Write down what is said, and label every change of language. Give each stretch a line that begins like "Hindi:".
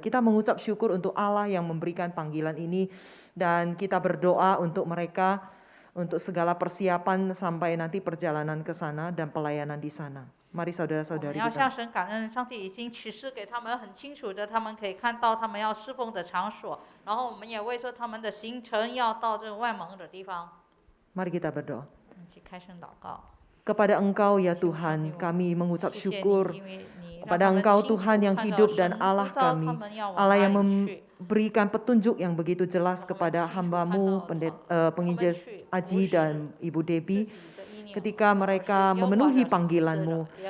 Indonesian: Kita mengucap syukur untuk Allah yang memberikan panggilan ini, dan kita berdoa untuk mereka, untuk segala persiapan sampai nanti perjalanan ke sana dan pelayanan di sana. Mari saudara-saudari
Chinese: 要
Indonesian: kita.
Chinese: 向神感恩，上帝已经启示给他们很清楚的，他们可以看到他们要侍奉的场所，然后我们也为说他们的行程要到这个外蒙的地方。
Indonesian: Mari kita berdoa.
Chinese: 一起开声祷告。
Indonesian: Kepada Engkau ya Tuhan, kami mengucap syukur. Kepada Engkau Tuhan yang hidup dan Allah kami, Allah yang memberikan petunjuk yang begitu jelas kepada hamba-Mu, penginjil Haji dan Ibu Debbie, ketika mereka memenuhi panggilan-Mu.